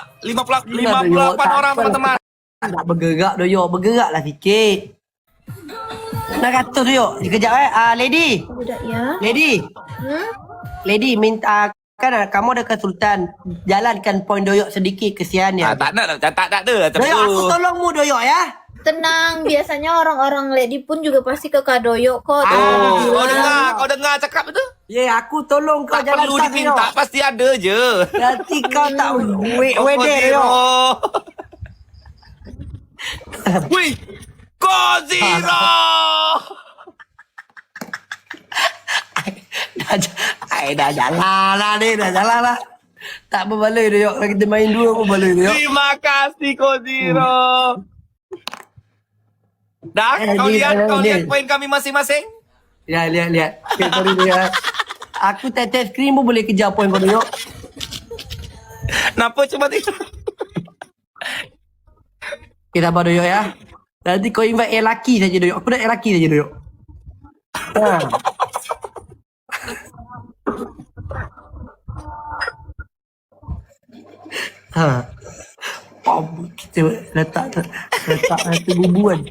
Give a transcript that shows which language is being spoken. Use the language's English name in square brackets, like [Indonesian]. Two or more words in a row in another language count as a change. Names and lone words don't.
[Malay] 58 orang teman-teman. Tak bergerak Doyok, bergeraklah sikit. Nak kata Doyok, sekejap Lady. Udah ya. Lady, minta Kan kamu ada ke Sultan. Jalankan poin doyok sedikit, kesian ya. Tak ada tak ada lah Doyok, aku tolongmu doyok ya. Tenang, biasanya orang-orang Lady pun juga pasti ke Kadoyo kok. Kau dengar cakap itu? Ya, aku tolong kau Tak jalan perlu diminta, pasti ada je. Nanti kau tak wede doyok. Wih, Koziro. Dah jalan lah ni, dah jalan lah. Tak berbaloi doyok. Kalau kita main dua pun baloi doyok. Terima kasih Koziro. Dah, kau lihat poin kami masing-masing? Lihat. Okay, sorry doyok. Aku tetes skrin pun boleh kejar poin kau doyok. Kenapa cuma itu? Okay, sabar doyok ya. Nanti kau invite yang lelaki saja doyok. Aku nak yang lelaki saja doyok. Kita letak satu bubu kan.